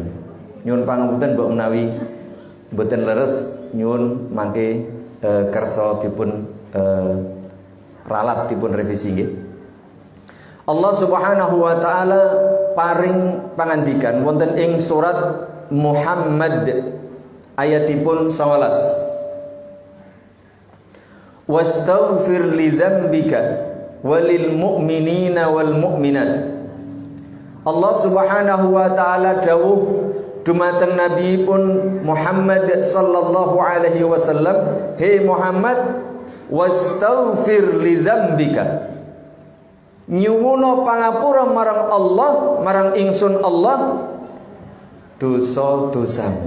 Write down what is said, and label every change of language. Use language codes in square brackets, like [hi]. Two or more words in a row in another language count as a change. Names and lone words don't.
[jv] Nyuwun pangapunten mbok menawi mboten leres nyuwun mangke kersa dipun ralat dipun revisi nggih. Allah [ar] سبحانه وتعالى [jv] paring pangandikan wonten ing surat Muhammad ayatipun 11. [ar] واستغفر لذنبك وللمؤمنين والمؤمنات. [jv] Allah [ar] سبحانه وتعالى [jv] dawuh dumateng Nabi pun Muhammad [ar] صلى الله عليه وسلم, [jv] "Hei Muhammad, [ar] واستغفر لذنبك." [jv] Nyuwuna pangapura marang Allah, marang ingsun Allah dosa-dosamu.